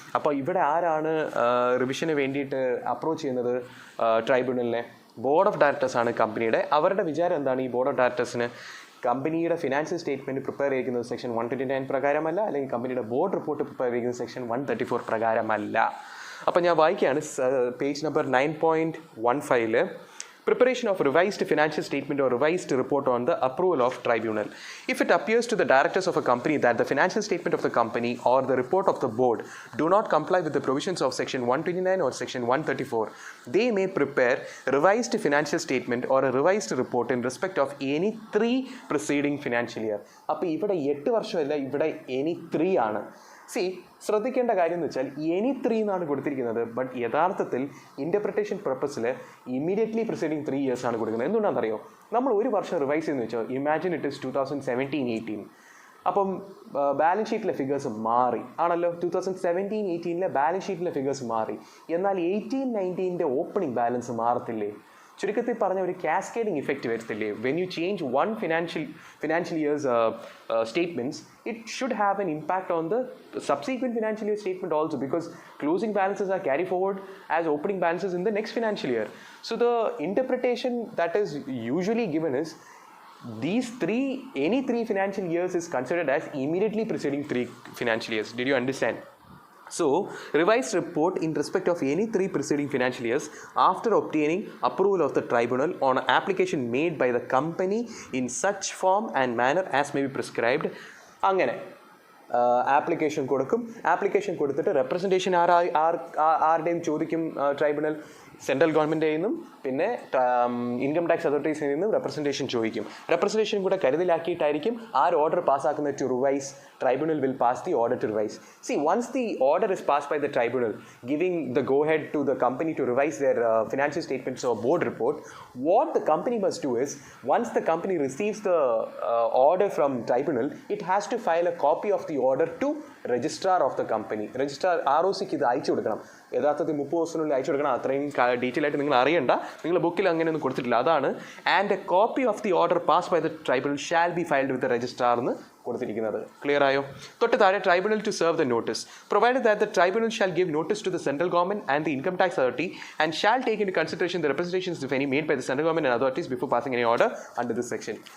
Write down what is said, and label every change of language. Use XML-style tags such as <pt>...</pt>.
<ml>അപ്പോൾ ഇവിടെ ആരാണ് റിവിഷന് വേണ്ടിയിട്ട് അപ്രോച്ച് ചെയ്യുന്നത് ട്രൈബ്യൂണലിനെ? ബോർഡ് ഓഫ് ഡയറക്ടേഴ്സ് ആണ് കമ്പനിയുടെ. അവരുടെ വിചാരം എന്താണ്? ഈ ബോർഡ് ഓഫ് ഡയറക്ടേഴ്സിന് കമ്പനിയുടെ ഫിനാൻഷ്യൽ സ്റ്റേറ്റ്മെൻറ്റ് പ്രിപ്പയർ ചെയ്യുന്നത് സെക്ഷൻ 129 പ്രകാരമല്ല, അല്ലെങ്കിൽ കമ്പനിയുടെ ബോർഡ് റിപ്പോർട്ട് പ്രിപ്പയർ ചെയ്യുന്നത് സെക്ഷൻ 134 പ്രകാരമല്ല. അപ്പോൾ ഞാൻ വായിക്കുകയാണ് page number 9.15.</ml> <en>Preparation of revised financial statement or revised report on the approval of tribunal. If it appears to the directors of a company that the financial statement of the company or the report of the board do not comply with the provisions of section 129 or section 134, they may prepare revised financial statement or a revised report in respect of any 3 preceding financial year.</en> <ml>അപ്പോൾ ഇവിടെ 8 വർഷമല്ല, ഇവിടെ any 3 ആണ്. ശ്രദ്ധിക്കേണ്ട കാര്യം എന്ന് വെച്ചാൽ any 3 എന്നാണ് കൊടുത്തിരിക്കുന്നത്, ബട്ട് യഥാർത്ഥത്തിൽ ഇൻ്റർപ്രിട്ടേഷൻ പർപ്പസിൽ</ml> <en>immediately preceding 3 years</en> <ml>ആണ് കൊടുക്കുന്നത്. എന്തുകൊണ്ടാണെന്നറിയോ? നമ്മൾ ഒരു വർഷം റിവൈസ് ചെയ്യുന്ന വെച്ചോ,</ml> <en>Imagine it is 2017-18.</en> <ml>അപ്പം ബാലൻസ് ഷീറ്റിലെ ഫിഗേഴ്സ് മാറി ആണല്ലോ. 2017-18 ബാലൻസ് ഷീറ്റിലെ ഫിഗേഴ്സ് മാറി, എന്നാൽ 18-19 ഓപ്പണിംഗ് ബാലൻസ് മാറത്തില്ലേ? ചുരുക്കത്തിൽ പറഞ്ഞ ഒരു കാസ്കേഡിംഗ് ഇഫക്റ്റ് വരത്തില്ലേ?</ml> <en>When you change one financial years statements, it should have an impact on the subsequent financial year statement also, because closing balances are carried forward as opening balances in the next financial year. So the interpretation that is usually given is any 3 financial years is considered as immediately preceding 3 financial years. Did you understand? So, revised report in respect of any 3 preceding financial years after obtaining approval of the tribunal on an application made by the company in such form and manner as may be prescribed.</en> <ml>അങ്ങനെ application കൊടുക്കും. Application കൊടുത്തിട്ട് representation ആരുടെയും ചോദിക്കും tribunal. Central ഗവൺമെൻറ്റിൽ നിന്നും പിന്നെ income tax അതോറിറ്റീസിൽ നിന്നും representation ചോദിക്കും. റെപ്രസെൻറ്റേഷൻ കൂടെ കരുതലാക്കിയിട്ടായിരിക്കും order പാസ്സാക്കുന്നത്.</ml> <en>To revise, tribunal will pass the order to revise. See, once the order is passed by the tribunal giving the go ahead to the company to revise their financial statements or board report, what the company must do is, once the company receives the order from tribunal, it has to file a copy of the order to registrar of the company.</en> <ml>registrar ROCക്ക് ഇത് അയച്ചു കൊടുക്കണം. യഥാർത്ഥത്തിൽ 30 ദിവസത്തിനുള്ളിൽ അയച്ചു കൊടുക്കണം. അത്രയും detail ആയിട്ട് നിങ്ങൾ അറിയണ്ട, നിങ്ങളുടെ ബുക്കിൽ അങ്ങനെയൊന്നും കൊടുത്തിട്ടില്ല, അതാണ്.</ml> <en>and a copy of the order pass by the tribunal shall be filed with the registrar</en> <ml>എന്ന് കൊടുത്തിരിക്കുന്നത്. ക്ലിയർ ആയോ? തൊട്ട് താഴെ</ml> <en>Tribunal to serve the notice. Provided that the tribunal shall give notice to the central government and the income tax authority and shall take into consideration the representations if any made by the central government and authorities before passing any order under this section.</en>